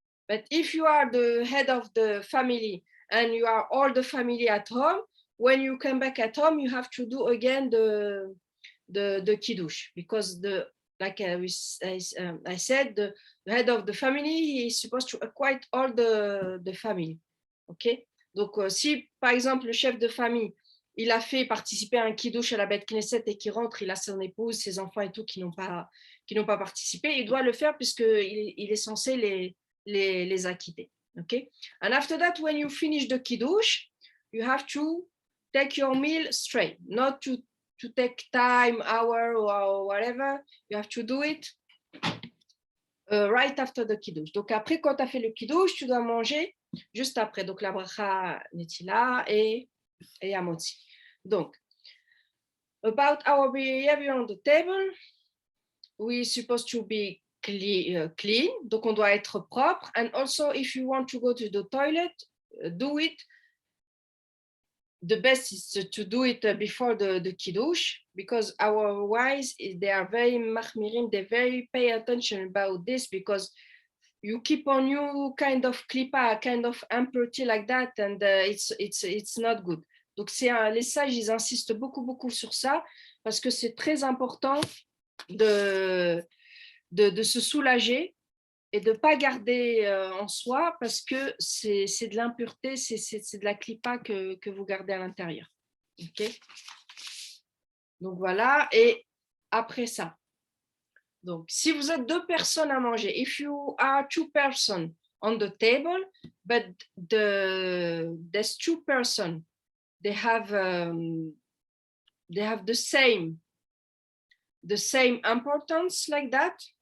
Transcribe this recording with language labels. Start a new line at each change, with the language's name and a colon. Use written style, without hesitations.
English: But if you are the head of the family and you are all the family at home, when you come back at home, you have to do again the kiddush, because like I said, the head of the family is supposed to acquire all the family. Okay?
French: Donc, si par exemple le chef de famille, il a fait participer à un kiddush à la Beth Knesset et qui rentre, il a son épouse, ses enfants et tout qui n'ont pas participé, il doit le faire puisqu'il est censé les acquitter.
English: Okay? And after that, when you finish the kiddush, you have to take your meal straight, not to take time, hour, or whatever. You have to do it right after the kiddush.
French: Donc après, quand tu as fait le kiddush, tu dois manger juste après. Donc la bracha netila et amotzi.
English: Donc, about our behavior on the table, we're supposed to be clean.
French: Donc on doit être propre.
English: And also, if you want to go to the toilet, do it. The best is to do it before the kiddush, because our wives, they are very machmirim, they very pay attention about this, because you keep on you kind of klipa, kind of impurity like that, and it's not good.
French: Donc les sages, ils insistent beaucoup sur ça, parce que c'est très important de se soulager et de ne pas garder en soi, parce que c'est de l'impureté, c'est de la clipa que vous gardez à l'intérieur.
English: Okay?
French: Donc voilà, et après ça, donc si vous êtes 2 personnes à manger,
English: if you are 2 persons on the table, but there's 2 persons, they have the same importance like that,